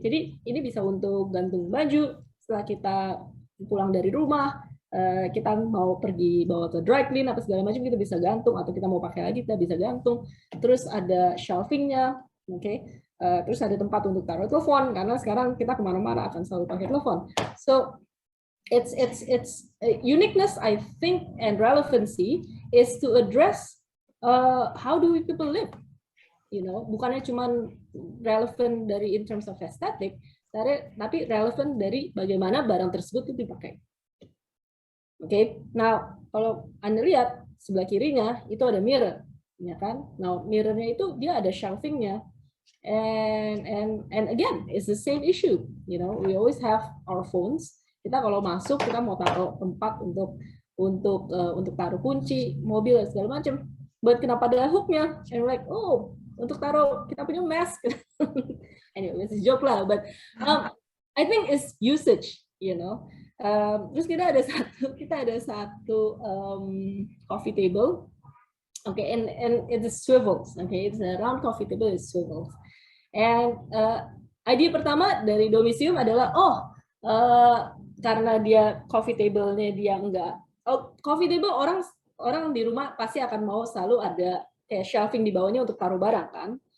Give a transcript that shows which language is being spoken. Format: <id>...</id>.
<id>Jadi ini bisa untuk gantung baju, setelah kita pulang dari rumah, kita mau pergi bawa ke dry clean apa segala macam, kita bisa gantung, atau kita mau pakai lagi kita bisa gantung. Terus ada shelvingnya, okay? Terus ada tempat untuk taruh telepon karena sekarang kita kemana-mana akan selalu pakai telepon.</id> <en>So it's uniqueness, I think, and relevancy is to address how do we people live.</en> <id>Bukannya cuma relevan dari</id> <en>in terms of aesthetic,</en> <id>tapi relevan dari bagaimana barang tersebut itu dipakai. Oke, nah kalau Anda lihat sebelah kirinya itu ada mirror, ya kan? Nah mirrornya itu dia ada shelvingnya,</id> <en>and again it's the same issue. We always have our phones.</en> <id>Kita kalau masuk kita mau taruh tempat untuk taruh kunci mobil dan segala macam. But kenapa ada hooknya?</id> <en>And we're like,</en> <id>oh, untuk taruh kita punya mask.</id> <en>Anyway, it's a joke</en> <id>lah.</id> <en>But I think it's usage,</en> <id>terus kita ada satu coffee table, okay,</id> <en>and it swivels,</en> <id>okay,</id> <en>it's a round coffee table, it swivels,</en> <id>and idea pertama dari Domicilium adalah karena dia coffee table-nya dia coffee table orang di rumah pasti akan mau selalu ada kayak shelving di bawahnya untuk taruh barang kan.</id>